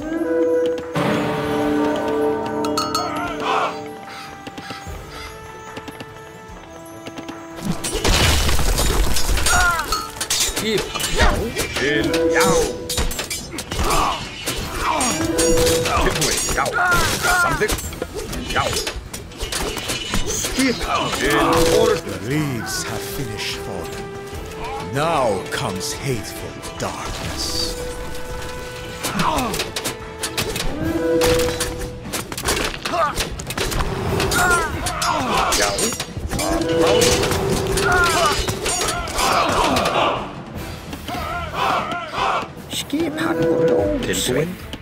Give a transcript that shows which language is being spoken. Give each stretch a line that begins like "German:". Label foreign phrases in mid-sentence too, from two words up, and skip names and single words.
Icelandic: Skip. Já. Til. Já. Tilbúin. Já. Samþykkt. Já. Skip. Til orð.
English: The leaves have finished falling. Now comes hateful darkness.
Icelandic: Já. Skipan voru ótilbúin.